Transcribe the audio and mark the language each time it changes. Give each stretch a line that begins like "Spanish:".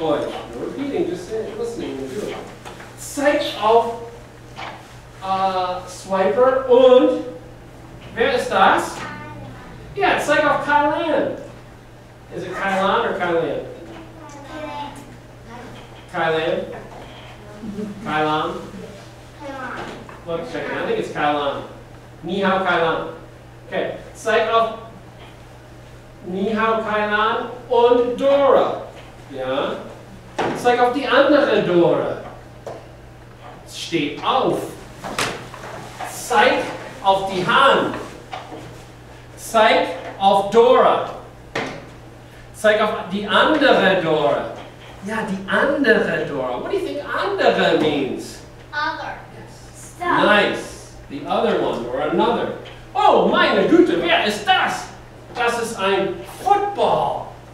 English: No repeating, just listening and doing.
German: Zeigt auf Swiper und wer ist das? Ja, zeig auf Kylan.
English: Is it Kylan or Kylan? Kylan? Kylan? Look, check it. I think it's Kylan. Ni hao Kylan.
German: Okay, zeig auf Ni hao Kylan und Dora. Ja. Zeig auf die andere Dora. Steht auf. Zeig auf die Hand. Zeig auf Dora. Zeig auf die andere Dora. Ja, die andere Dora.
English: What do you think andere means? Other. Yes. Nice. The other one or another.
German: Oh, meine Güte, wer ist das? Das ist ein Football.